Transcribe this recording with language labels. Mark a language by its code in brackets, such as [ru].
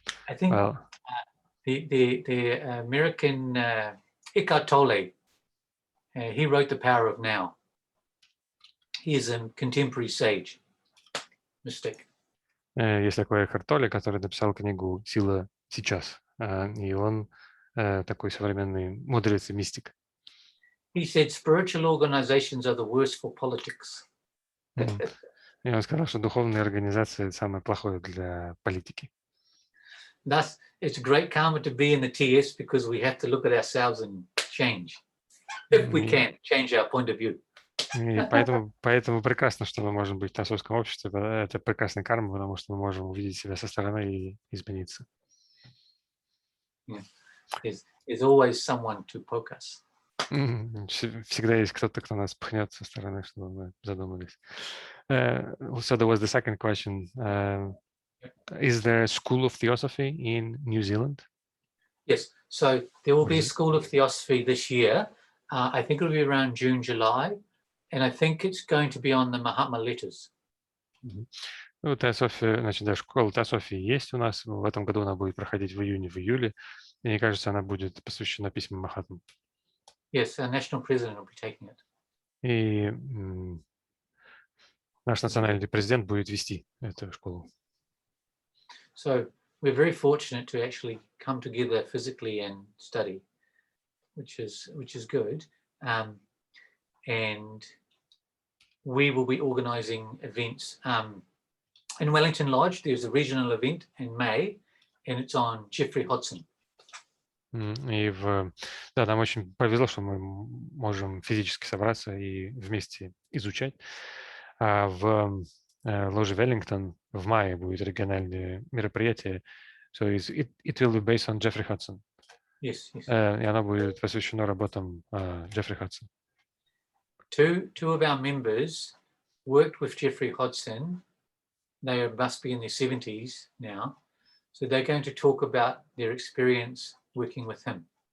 [en] I think the American Eckhart Tolle, he wrote The Power of Now. He is a contemporary sage, mystic. [ru] Есть такой Экхарт Толле, который написал книгу «Сила сейчас». И он такой современный мудрец и мистик. [en] He said spiritual organizations are the worst for politics. [ru] И он сказал, что духовные организации – самое плохое для политики. [en] Thus, it's great karma to be in the TS because we have to look at ourselves and change. If we can, change our point of view. [ru] И поэтому прекрасно, что мы можем быть в Теософском обществе. Это прекрасная карма, потому что мы можем увидеть себя со стороны и измениться. [en] There's always someone to poke us. [ru] Всегда есть кто-то, кто нас пхнет со стороны, чтобы мы задумались. [en] So there was the second question. Is there a school of Theosophy in New Zealand? Yes, so there will be a school of Theosophy this year. I think it'll be around June, July. And I think it's going to be on the Mahatma letters. [ru] Ну, Теософия, значит, да, школа Теософии есть у нас. В этом году она будет проходить в июне, в июле. И мне кажется, она будет посвящена письмам Махатмы. [en] Yes, our national president will be taking it. [ru] И наш национальный президент будет вести эту школу. [en] So we're very fortunate to actually come together physically and study, which is good. And we will be organising events in Wellington Lodge. There's a regional event in May, and it's on Jeffrey Hodson. [ru] И да, нам очень повезло, что мы можем физически собраться и вместе изучать. А в ложе Веллингтон в мае будет региональное мероприятие. [en] So it will be based on Jeffrey Hodson. Yes, yes. [ru] И оно будет посвящено работам Джеффри Hodson. [en] Two of our members worked with Jeffrey Hodson. They must be in their 70s now. So they're going to talk about their experience working with him.